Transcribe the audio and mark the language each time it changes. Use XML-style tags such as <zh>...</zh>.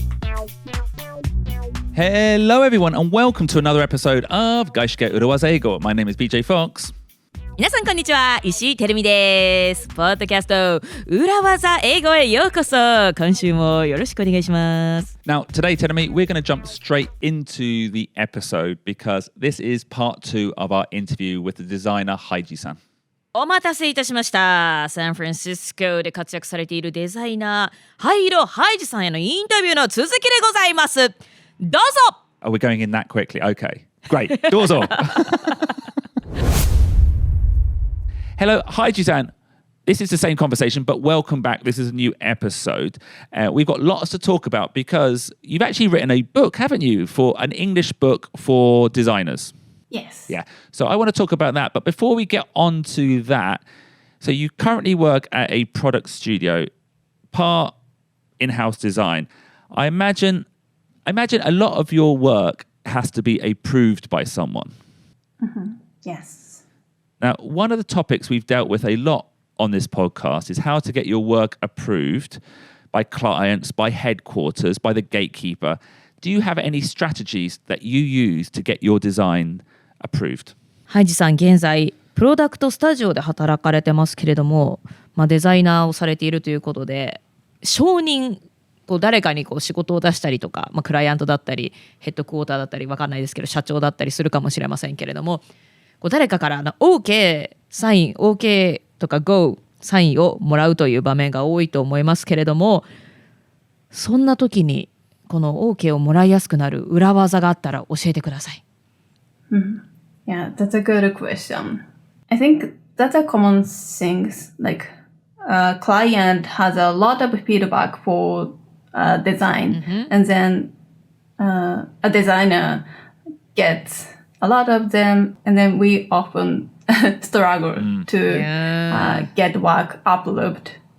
<en>Hello everyone and welcome to another episode of 外資系裏技英語. My name is BJ Fox.</en> <ja>皆さんこんにちは、石井てるみです。ポッドキャスト裏技英語へようこそ。今週もよろしくお願いします。</ja> <en>Now today, Terumi, we're going to jump straight into the episode because this is part 2 of our interview with the designer ハイジさん。</en> <ja>お待たせいたしました。サンフランシスコで活躍されているデザイナー灰色ハイジさんへのインタビューの続きでございます。どうぞ。</ja> <en>Oh, we're going in that quickly. Okay, great.</en> <ja>どうぞ。</ja> <en>Hello, Haiji-san. This is the same conversation, but welcome back. This is a new episode. We've got lots to talk about because you've actually written a book, haven't you, for an English book for designers? Yes. Yeah. So I want to talk about that. But before we get on to that, so you currently work at a product studio, part in-house design. I imagine a lot of your work has to be approved by someone. Mm-hmm. Yes. Now, one of the topics we've dealt with a lot on this podcast is how to get your work approved by clients, by headquarters, by the gatekeeper. Do you have any strategies that you use to get your design approved?</en> <ja>ハイジさん、現在プロダクトスタジオで働かれてますけれども、デザイナーをされているということで、承認誰かに仕事を出したりとか、クライアントだったりヘッドクォーターだったり分かんないですけど社長だったりするかもしれませんけれども、誰かからOK サイン OK とか GO サインをもらうという場面が多いと思いますけれども、そんな時にこの OK をもらいやすくなる裏技があったら教えてください。</ja> <en>Yeah, that's a good question. I think that's a common thing. Like a client has a lot of feedback for design, and then a designer gets a lot of them, and then we often struggle to get work approved.</en>